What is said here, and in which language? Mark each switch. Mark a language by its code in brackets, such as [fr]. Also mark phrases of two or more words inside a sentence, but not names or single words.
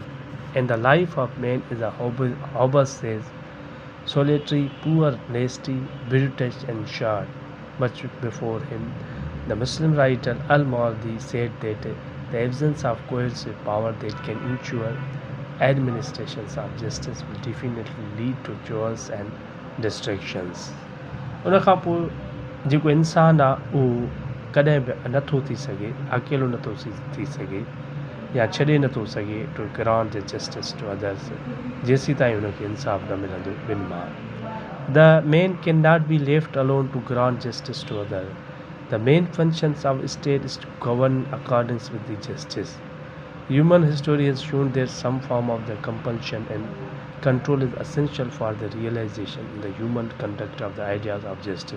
[en] And the life of man is a Hobbes says, solitary, poor, nasty, brutish and short. Much before him, the Muslim writer Al-Mawardi said that the absence of coercive power that can ensure administrations of justice will definitely lead to chaos and distractions. [sd] उन खां पोइ जेको इंसानु आहे उहो कॾहिं बि नथो थी सघे, अकेलो नथो थी सघे या छॾे नथो सघे [en] to grant the justice to others [sd] जेसीं ताईं हुनखे इंसाफ़ न मिलंदो ॿिनि मां। [en] The man can not be left alone to grant justice to other. The main functions of state is to govern according with the justice. Human history has shown that some form of the compulsion and control is essential for the realization in the human conduct of the ideas of justice.